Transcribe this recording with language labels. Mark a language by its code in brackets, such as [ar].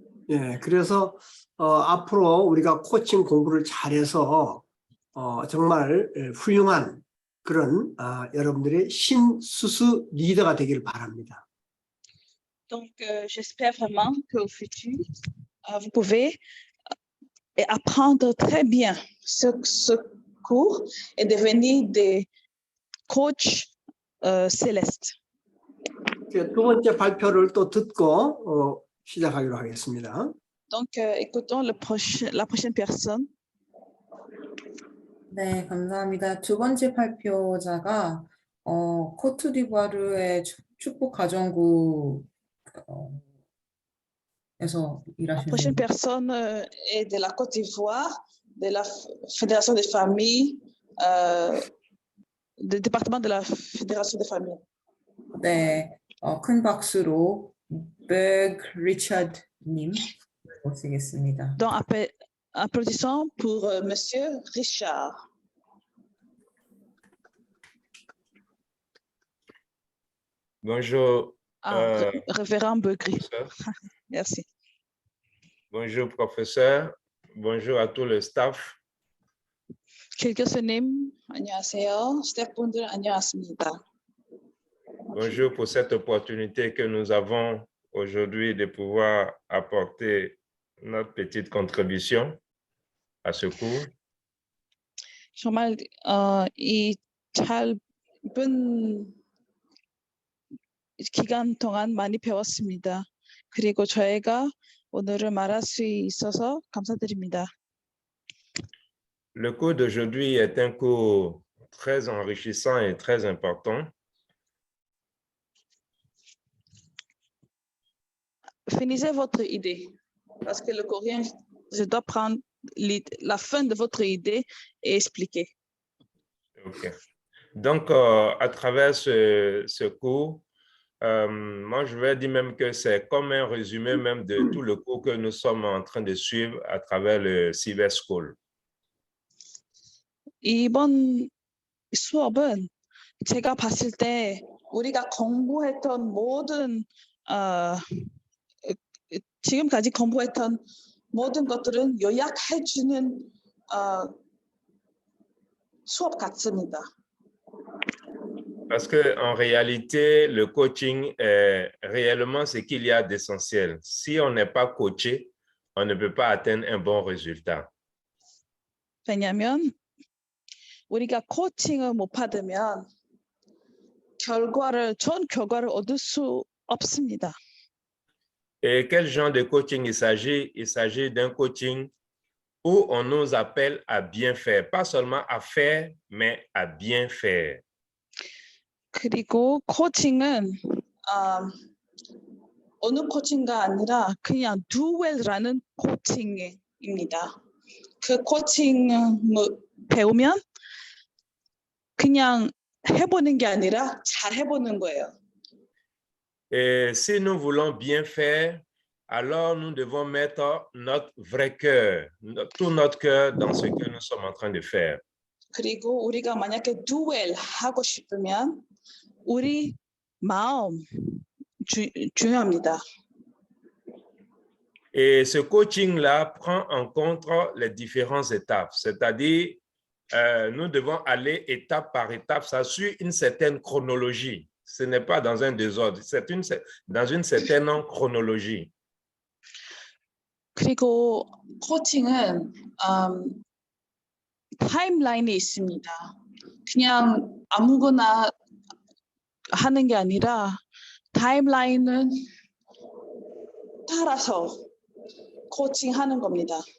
[ko] 예, 그래서 앞으로 우리가 코칭 공부를 잘해서 정말 훌륭한 그런 여러분들의 신수수 리더가 되기를 바랍니다. [fr] Donc, j'espère vraiment qu'au futur, vous pouvez apprendre très bien ce cours et devenir des coachs célestes. [ko] 두 번째 발표를 또 듣고 시작하기로 하겠습니다. [fr] Donc, écoutons la prochaine personne. [ko] 네, 감사합니다. 두 번째 발표자가 코트디부아르의 축복 가정구 에서 [fr] La [ko] 일하시는 [fr] prochaine personne est de la Côte d'Ivoire, de la Fédération des familles, du département de la Fédération des familles. [ko] 네, 큰 박수로 백 리처드님 모시겠습니다. [fr] Donc, applaudissons pour Monsieur Richard. Bonjour. Révérend Beugri. Professeur. Merci. Bonjour, professeur. Bonjour à tout le staff. [ko] 교수님, 안녕하세요. 스태프분들 안녕하십니다. [fr] Bonjour pour cette opportunité que nous avons aujourd'hui de pouvoir apporter notre petite contribution à ce cours. [ko] 정말 이 짧은 기간 동안 많이 배웠습니다. 그리고 저희가 오늘은 말할 수 있어서 감사드립니다. [fr] Le cours d'aujourd'hui est un cours très enrichissant et très important. Finissez votre idée, parce que le courrier, je dois prendre la fin de votre idée et expliquer. OK. Donc, à travers ce cours, moi, je vais dire même que c'est comme un résumé même de tout le cours que nous sommes en train de suivre à travers le Cyber School. [ko] 이번 수업은 제가 봤을 때 우리가 공부했던 모든 지금까지 공부했던 모든 것들은 요약해주는 수업 같습니다. [fr] Parce qu'en réalité, le coaching est réellement ce qu'il y a d'essentiel. Si on n'est pas coaché, on ne peut pas atteindre un bon résultat. [ko] 왜냐하면 우리가 코칭을 못 받으면 좋은 결과를 얻을 수 없습니다. [fr] Et quel genre de coaching il s'agit? Il s'agit d'un coaching où on nous appelle à bien faire, pas seulement à faire, mais à bien faire. [ko] 그리고 코칭은 어느 코칭가 아니라 그냥 [en] do well [ko] 라는 코칭입니다. 그 코칭을 배우면 그냥 해보는 게 아니라 잘 해보는 거예요. [fr] Et si nous voulons bien faire, alors nous devons mettre notre vrai cœur, tout notre cœur dans ce que nous sommes en train de faire. [ko] 그리고 우리가 만약에 듀얼 하고 싶으면 우리 마음 중요합니다. [fr] Et ce coaching-là prend en compte les différentes étapes, c'est-à-dire nous devons aller étape par étape, ça suit une certaine chronologie. Ce n'est pas dans un désordre, c'est dans une certaine chronologie. [ko] 그리고 코칭은 타임라인이 있습니다. 그냥 아무거나 하는 게 아니라 타임라인은 따라서 코칭하는 겁니다.